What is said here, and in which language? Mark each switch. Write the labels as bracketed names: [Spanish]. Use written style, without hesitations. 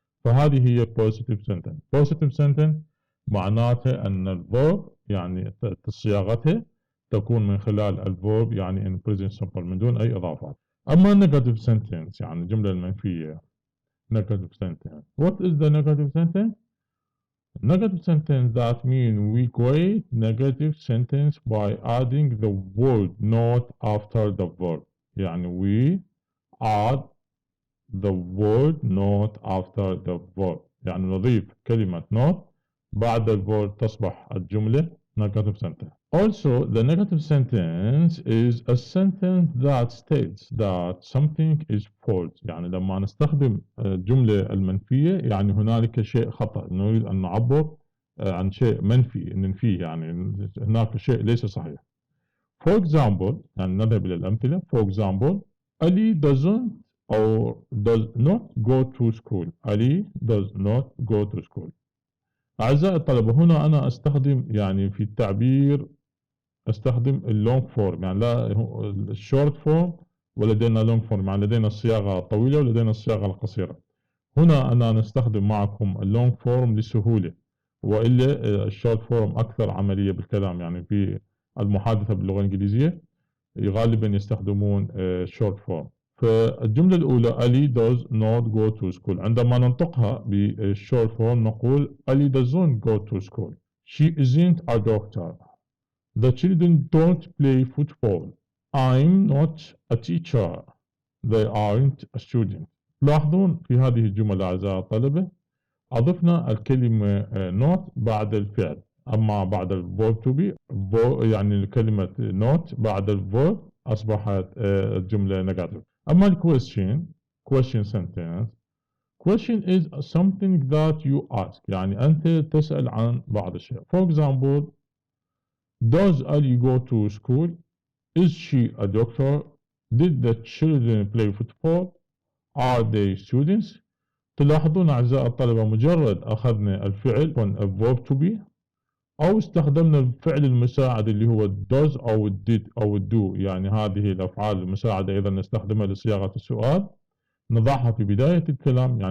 [Arabic] فهذه هي positive sentence. positive sentence معناته أن الverb يعني صياغته تكون من خلال الverb يعني in present simple من دون أي إضافات. أما negative sentence يعني الجملة المنفية negative sentence. [English] What is the negative sentence? Negative sentence that mean we create negative sentence by adding the word not after the verb. [Arabic] يعني [English] we add the word not after the verb، [Arabic] يعني نضيف كلمة not بعد الverb تصبح الجملة negative sentence. [English] Also, the negative sentence is a sentence that states that something is false. [Arabic] يعني لما نستخدم الجملة المنفية يعني هنالك شيء خطأ، نريد أن نعبر عن شيء منفي ننفيه، يعني هناك شيء ليس صحيح. For example، يعني نذهب إلى الأمثلة. [English] For example, Ali doesn't or does not go to school. Ali does not go to school. [Arabic] أعزائي الطلبة، هنا أنا أستخدم يعني في التعبير أستخدم اللونج فورم، يعني لا الشورت فورم ولدينا لونج فورم، يعني لدينا الصياغة الطويلة ولدينا الصياغة القصيرة. هنا أنا نستخدم معكم اللونج فورم للسهولة، وإلا الشورت فورم أكثر عملية بالكلام، يعني في المحادثة باللغة الإنجليزية غالبا يستخدمون short form. فالجملة الأولى [English] Ali does not go to school، [Arabic] عندما ننطقها بالshort form نقول [English] Ali doesn't go to school. She isn't a doctor. The children don't play football. I'm not a teacher. They aren't a student. [Arabic] لاحظون في هذه الجمل أعزائي الطلبة أضفنا الكلمة not بعد الفعل. أما بعد الverb to be يعني كلمة not بعد الverb أصبحت الجملة negative. [English] أما question sentence. Question is something that you ask. [Arabic] يعني أنت تسأل عن بعض الشيء. [English] For example, does Ali go to school? Is she a doctor? Did the children play football? Are they students? [Arabic] تلاحظون أعزائي الطلبة مجرد أخذنا الفعل verb to be أو استخدمنا الفعل المساعد اللي هو does أو did أو do، يعني هذه الأفعال المساعدة أيضا نستخدمها لصياغة السؤال، نضعها في بداية الكلام.